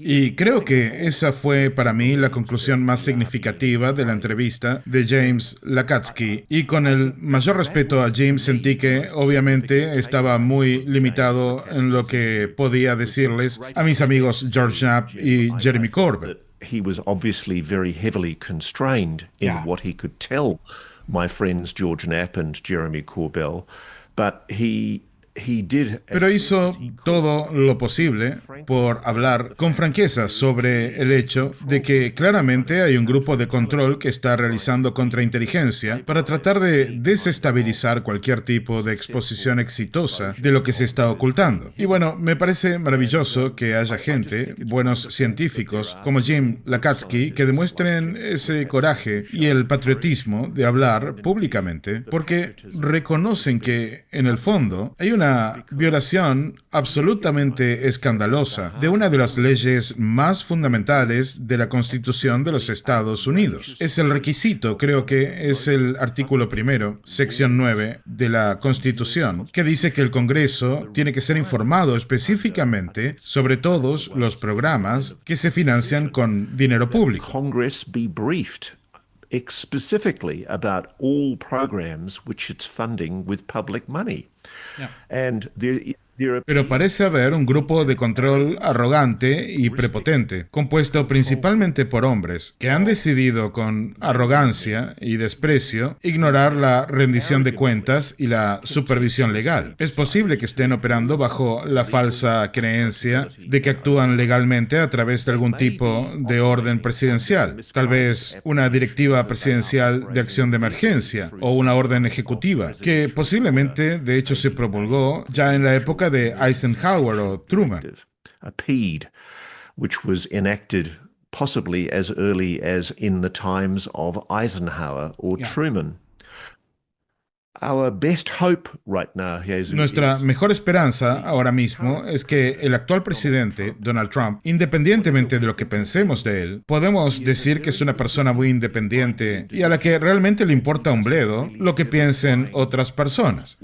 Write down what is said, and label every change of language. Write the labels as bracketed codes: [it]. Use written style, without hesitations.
[es] Y creo que esa fue para mí la conclusión más significativa de la entrevista de James Lacatski, y con el mayor respeto a James sentí que obviamente estaba muy limitado en lo que podía decirles a mis amigos George Knapp y Jeremy Corbett. [en] He was obviously very heavily constrained in what he could tell my friends George Knapp and Jeremy Corbell. But he did. [es] Pero hizo todo lo posible por hablar con franqueza sobre el hecho de que claramente hay un grupo de control que está realizando contrainteligencia para tratar de desestabilizar cualquier tipo de exposición exitosa de lo que se está ocultando. Y bueno, me parece maravilloso que haya gente, buenos científicos como Jim Lacatski, que demuestren ese coraje y el patriotismo de hablar públicamente, porque reconocen que en el fondo hay una violación absolutamente escandalosa de una de las leyes más fundamentales de la Constitución de los Estados Unidos. Es el requisito, creo que es el artículo 1, sección 9 de la Constitución, que dice que el Congreso tiene que ser informado específicamente sobre todos los programas que se financian con dinero público. [en] Congress be briefed specifically about all programs which it's funding with public money. And [es] Pero parece haber un grupo de control arrogante y prepotente, compuesto principalmente por hombres, que han decidido con arrogancia y desprecio ignorar la rendición de cuentas y la supervisión legal. Es posible que estén operando bajo la falsa creencia de que actúan legalmente a través de algún tipo de orden presidencial, tal vez una directiva presidencial de acción de emergencia o una orden ejecutiva, que posiblemente de hecho se promulgó ya en la época de Eisenhower o Truman. [en] A PED, which was enacted possibly as early as in the times of Eisenhower or Truman. Our best hope right now, Jesus, [es] Nuestra mejor esperanza ahora mismo es que el actual presidente, Donald Trump, independientemente de lo que pensemos de él, podemos decir que es una persona muy independiente y a la que realmente le importa un bledo lo que piensen otras personas.